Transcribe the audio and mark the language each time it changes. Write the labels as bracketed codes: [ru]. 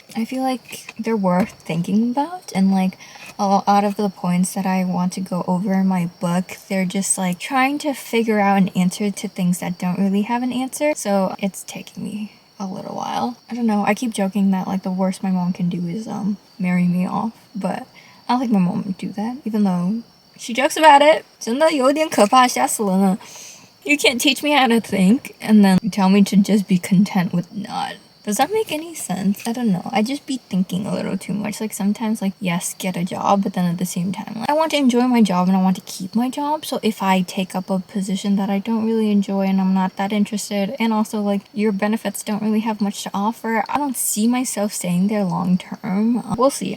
[en] I feel they're worth thinking about, and a lot of the points that I want to go over in my book, they're just trying to figure out an answer to things that don't really have an answer. So it's taking me a little while. I don't know. I keep joking that the worst my mom can do is marry me off, but I don't think my mom would do that, even though she jokes about it. [zh] 真的有点可怕，吓死人了. [en] You can't teach me how to think and then tell me to just be content with not. Does that make any sense? I don't know. I just be thinking a little too much. Sometimes yes, get a job, but then at the same time, I want to enjoy my job and I want to keep my job. So if I take up a position that I don't really enjoy and I'm not that interested, and also your benefits don't really have much to offer, I don't see myself staying there long term. We'll see.